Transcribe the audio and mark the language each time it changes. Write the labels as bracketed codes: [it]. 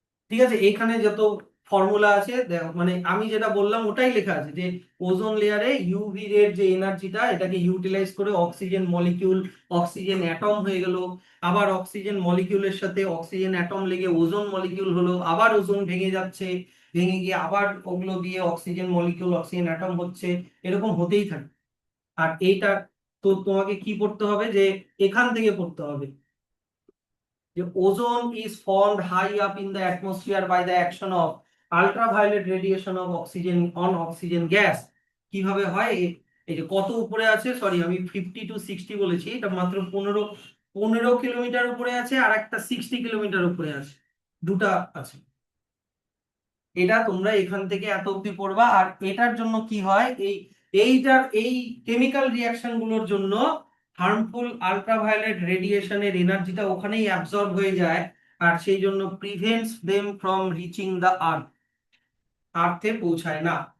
[bn] ঠিক আছে, এখানে যত ফর্মুলা আছে মানে আমি যেটা বললাম ওটাই লেখা আছে যে ওজোন লেয়ারে ইউভি রের যে এনার্জিটা এটাকে ইউটিলাইজ করে অক্সিজেন মলিকিউল অক্সিজেন অ্যাটম হয়ে গেল, আবার অক্সিজেন মলিকিউলের সাথে অক্সিজেন অ্যাটম লেগে ওজোন মলিকিউল হলো, আবার ওজোন ভেঙে যাচ্ছে, ভেঙে গিয়ে আবার ওগুলো দিয়ে অক্সিজেন মলিকিউল অক্সিজেন অ্যাটম হচ্ছে, এরকম হতেই থাকে। আর এইটা তো তোমাকে কি পড়তে হবে, যে এখান থেকে পড়তে হবে যে [en] Ozone is formed high up in the atmosphere by the action of ultraviolet radiation of oxygen on oxygen gas। [bn] কিভাবে হয়, এই যে কত উপরে আছে, সরি আমি 50 to 60 বলেছি, এটা মাত্র 15 কিলোমিটার উপরে আছে, আর একটা 60 কিলোমিটার উপরে আছে, দুটা আছে। এটা তোমরা এখান থেকে এত অব্দি পড়বা। আর এটার জন্য কি হয়, এই কেমিক্যাল রিয়াকশন গুলোর জন্য হার্মফুল আল্ট্রাভায়োলেট রেডিয়েশনের এনার্জিটা ওখানেই অ্যাবজর্ব হয়ে যায়, আর সেই জন্য [en] prevents them from reaching the earth, [bn] আর্থে পৌঁছায় না।